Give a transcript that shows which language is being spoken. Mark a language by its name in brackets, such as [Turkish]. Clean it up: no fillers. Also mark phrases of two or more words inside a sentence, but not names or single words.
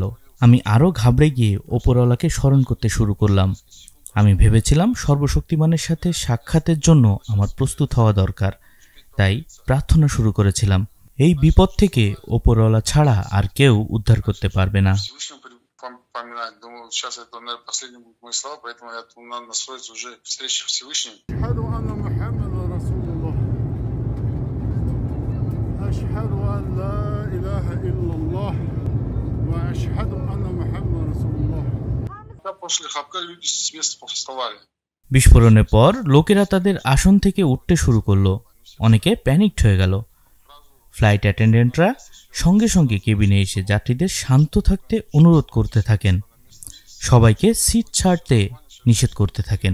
[Bangla] আমি আরও ঘাবড়ে গিয়ে ওপরওয়ালাকে স্মরণ করতে শুরু করলাম। আমি ভেবেছিলাম সর্বশক্তিমানের সাথে সাক্ষাতের জন্য আমার প্রস্তুত হওয়া দরকার, তাই প্রার্থনা শুরু করেছিলাম এই বিপদ থেকে ওপরওয়ালা ছাড়া আর কেউ উদ্ধার করতে পারবে না। [Russian] Поминать. Думаю, сейчас это, наверное, последние будут мои слова, поэтому я думаю, надо настроиться уже к встрече с Всевышним. [Arabic] أشهد أن محمد رسول الله. أشهد أن لا إله إلا الله وأشهد أن محمد رسول الله. [Russian] После хлопка люди с места повставали. [Bangla] বিস্ফোরণের পর লোকেরা তাদের আসন থেকে উঠতে শুরু করলো। অনেকে প্যানিকড হয়ে গেল। [English] flight attendantরা [Bangla] সঙ্গে সঙ্গে কেবিনে এসে যাত্রীদের শান্ত থাকতে অনুরোধ করতে থাকেন, সবাইকে সিট ছাড়তে নিষেধ করতে থাকেন।